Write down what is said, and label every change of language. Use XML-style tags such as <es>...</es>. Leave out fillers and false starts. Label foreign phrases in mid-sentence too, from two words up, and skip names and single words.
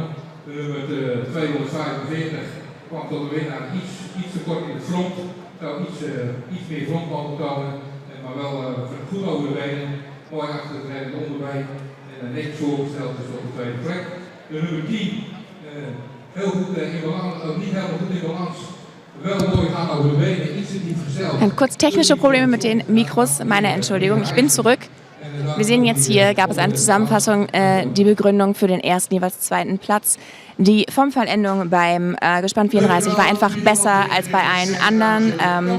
<nl>De nummer 245 kwam tot de winnaar iets te kort in het front, zou iets meer front mogen tonen, maar wel goed over de benen, mooi achtergetreden onderbeen en netjes voorgesteld dus op de tweede plek. De nummer 10, heel goed in balans, niet helemaal goed in balans.</nl> <de>Kurz technische Probleme mit den Mikros, meine Entschuldigung, ich bin zurück. Wir sehen jetzt hier, gab es eine Zusammenfassung, die Begründung für den ersten, jeweils zweiten Platz. Die Formfallendung beim Gespann 34 war einfach besser als bei allen anderen.</de>